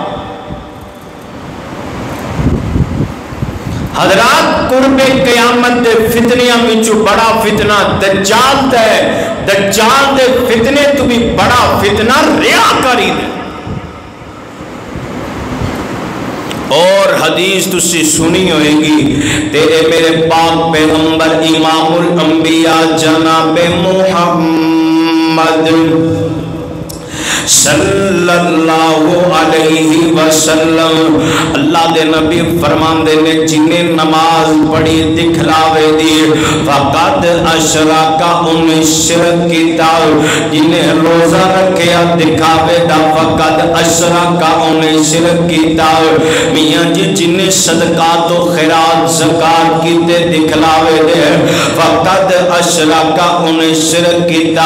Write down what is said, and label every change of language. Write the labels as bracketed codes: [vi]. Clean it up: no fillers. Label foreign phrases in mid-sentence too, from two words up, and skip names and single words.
[pa] حضرات قرب قیامت دے فتنیاں وچوں بڑا فتنہ دجال دے فتنے تو بھی بڑا فتنہ ریاکاری دے اور حدیث تسی سنی ہوئے گی تیرے میرے پاک پیغمبر امام الانبیاء جناب محمد [ar] صلى الله عليه وسلم. [pa] اللہ دے نبی فرماندے نے جنہے نماز پڑھی دکھلاوے دی [ar] فقد أشرك [pa] انہے شرک کیتا، جنہے روزہ رکھیا دکھاوے دا [ar] فقد أشرك [pa] انہے شرک کیتا. میاں جی جنہے صدقہ تے خیرات زکات کیتے دکھلاوے دے [ar] فقد أشرك [pa] انہے شرک کیتا.